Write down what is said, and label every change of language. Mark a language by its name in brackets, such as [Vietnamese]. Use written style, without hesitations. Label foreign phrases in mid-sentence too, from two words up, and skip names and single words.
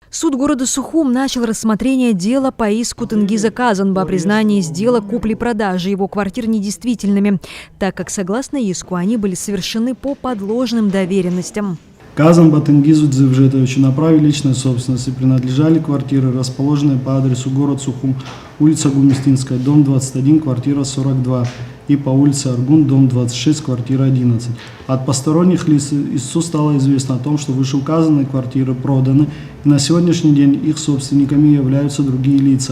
[Russian] Суд города Сухум начал рассмотрение дела по иску Тенгиза Казанба о признании сделок купли-продажи его квартир недействительными, так как, согласно иску, они были совершены по подложным доверенностям. Казанба Тенгизу Дзевжетовичу на праве личной собственности принадлежали квартиры, расположенные по адресу город Сухум, улица Гумистинская, дом 21, квартира 42, и по улице Аргун, дом 26, квартира 11. От посторонних лиц истцу стало известно о том, что вышеуказанные квартиры проданы, и на сегодняшний день их собственниками являются другие лица.